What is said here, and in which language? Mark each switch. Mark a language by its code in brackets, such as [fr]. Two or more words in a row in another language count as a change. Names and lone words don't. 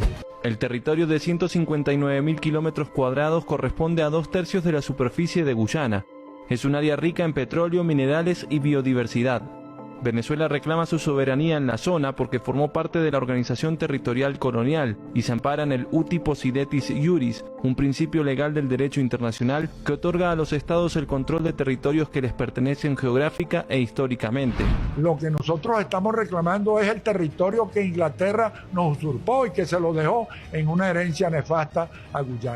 [es] El territorio de 159.000 kilómetros cuadrados corresponde a 2/3 de la superficie de Guyana. Es un área rica en petróleo, minerales y biodiversidad. Venezuela reclama su soberanía en la zona porque formó parte de la organización territorial colonial y se ampara en el [la] uti possidetis iuris, [es] un principio legal del derecho internacional que otorga a los estados el control de territorios que les pertenecen geográfica e históricamente. Lo que nosotros estamos reclamando es el territorio que Inglaterra nos usurpó y que se lo dejó en una herencia nefasta a Guyana.